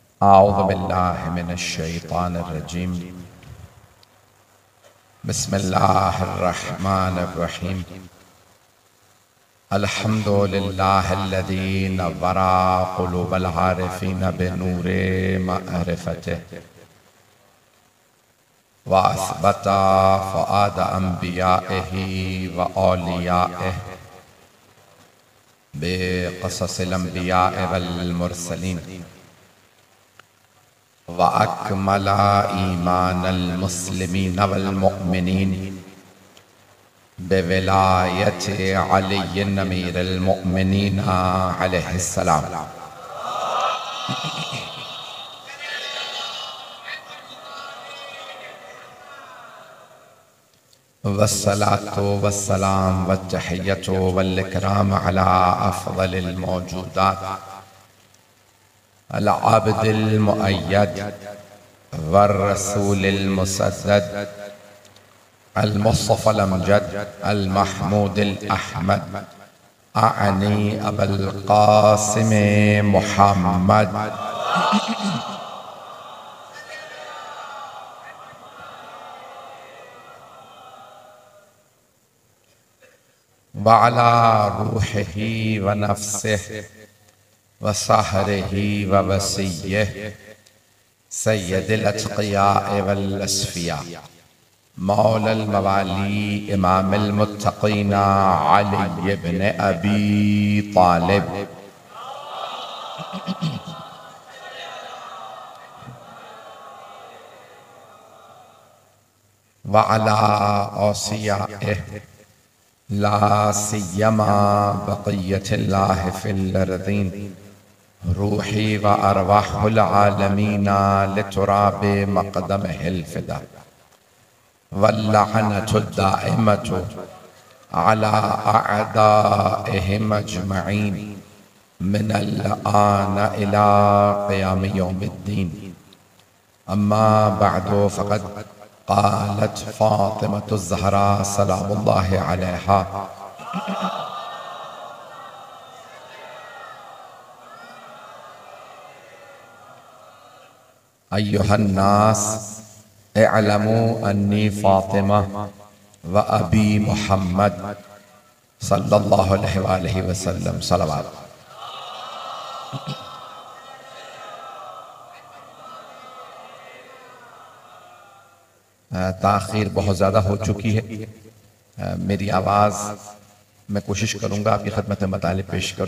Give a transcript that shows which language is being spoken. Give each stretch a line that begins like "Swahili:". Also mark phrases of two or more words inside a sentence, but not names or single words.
Arabic: أعوذ بالله من الشيطان الرجيم. بسم الله الرحمن الرحيم. الحمد لله الذي نور قلوب العارفين بنور معرفته وأثبت فؤاد أنبيائه وأوليائه بقصص الأنبياء والمرسلين وأكمل إيمان المسلمين والمؤمنين بولاية علي أمير المؤمنين عليه السلام. والصلاة والسلام والتحية والإكرام على أفضل الموجودات العابد المؤيد والرسول المسدد المصطفى الأمجد المحمود الأحمد آني أبي القاسم محمد وعلى روحه ونفسه وصهره ووصيه سيد الأتقياء والأصفياء مولى الموالي إمام المتقين علي ابن أبي طالب وعلى أوصيائه لا سيما بقية الله في الأرضين روحي وأرواح العالمين لتراب مقدمه الفداء واللعنة الدائمة على أعدائهم أجمعين من الآن إلى قيام يوم الدين. أما بعد فقد قالت فاطمة الزهراء سلام الله عليها أيها الناس اعلموا أني فاطمة وأبي محمد صلى الله عليه وسلم صلوات.
Urdu: تاخیر بہت زیادہ ہو چکی ہے. میری آواز میں کوشش کروں گا آپ کی خدمت میں مطالب پیش کروں.